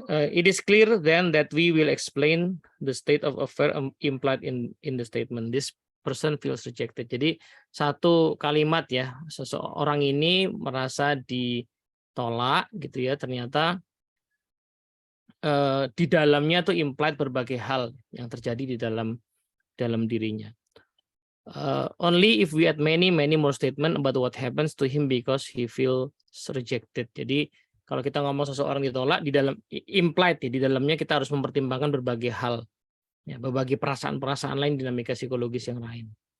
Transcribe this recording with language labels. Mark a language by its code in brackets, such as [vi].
[en] It is clear then that we will explain the state of affair implied in the statement. This person feels rejected. [id] Jadi satu kalimat ya, seseorang ini merasa ditolak gitu ya, ternyata di dalamnya tuh implied berbagai hal yang terjadi di dalam dirinya. [en] Only if we add many more statement about what happens to him because he feels rejected. [id] Jadi kalau kita ngomong seseorang ditolak, di dalam implied ya, di dalamnya kita harus mempertimbangkan berbagai hal, ya, berbagai perasaan-perasaan lain, dinamika psikologis yang lain.